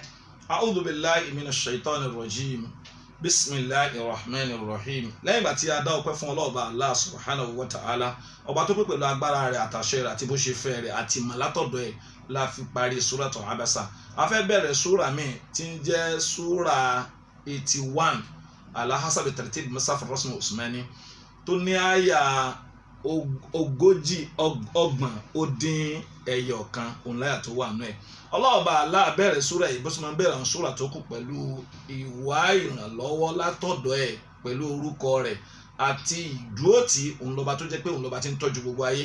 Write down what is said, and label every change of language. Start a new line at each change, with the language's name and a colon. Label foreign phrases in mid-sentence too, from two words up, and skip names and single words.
Arabic: أعوذ بالله من الشيطان الرجيم بسم الله الرحمن الرحيم.
Yoruba: lẹ́yìn ìgbà tí a dá ọpẹ́ fún ọlọ́ọ̀bá
Arabic: الله سبحانه وتعالى
Yoruba: ọba tó pé pẹ̀lú agbára rẹ̀ àtàṣẹ rẹ̀ àti bó ṣe fẹ́ rẹ̀ àti ìmọ̀látọ̀dọ̀ ẹ̀ la fi parí
Arabic: سورة عبس.
Yoruba: a fẹ́ bẹ̀rẹ̀ súra míì tí ń jẹ́ súra 81
Arabic: على حسب ترتيب مصحف رسم عثماني
Yoruba: tó ní àyà ogójì ọgbọ̀n ó dín ẹyọ kan òun láyà tó wà nù ẹ̀. ọlọ́ọ̀bá Allah bẹ̀rẹ̀ súra yìí bó ṣe máa ń bẹ̀rẹ̀ àwọn súra tó kù pẹ̀lú ìwà ìrànlọ́wọ́ látọ̀dọ̀ ẹ̀ pẹ̀lú orúkọ rẹ̀ àti ìdúrótì òun lọ́ba tó jẹ́ pé òun lọ́ba tí ń tọ́jú gbogbo ayé.